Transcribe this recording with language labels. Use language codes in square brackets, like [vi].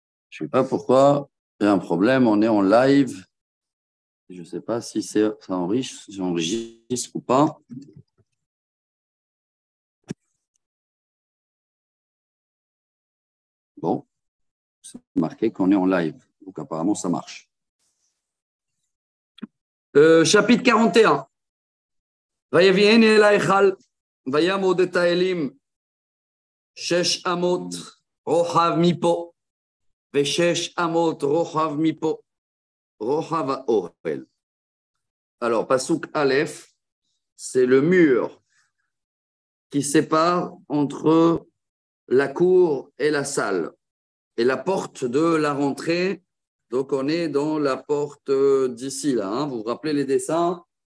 [fr] Je ne sais pas pourquoi, il y a un problème, on est en live. Je ne sais pas si ça enregistre ou pas. Bon, c'est marqué qu'on est en live, donc apparemment ça marche. Chapitre 41. [he] ויביאן אל ההיכל, ויעמוד את האלים 6 אמות רוחב מפה, ו6 אמות רוחב מפה, רוחב האוהל. [fr] Alors, Pasuk Aleph, c'est le mur qui sépare entre la cour et la salle, et la porte de la rentrée. Donc, on est dans la porte d'ici, là. Hein. Vous vous rappelez les dessins?